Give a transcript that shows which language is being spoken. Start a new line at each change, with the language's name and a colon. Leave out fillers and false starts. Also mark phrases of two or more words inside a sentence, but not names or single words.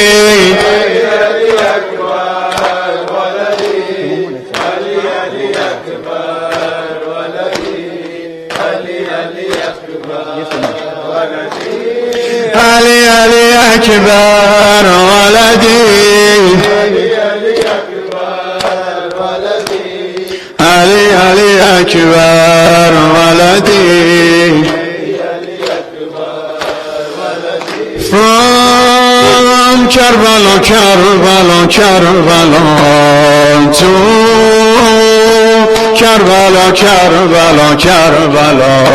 Arabic: Ali, Ali, Akbar, waladi. Ali, Ali, Akbar, waladi.
English: From Karbala, Karbala, Karbala to Karbala, Karbala, Karbala.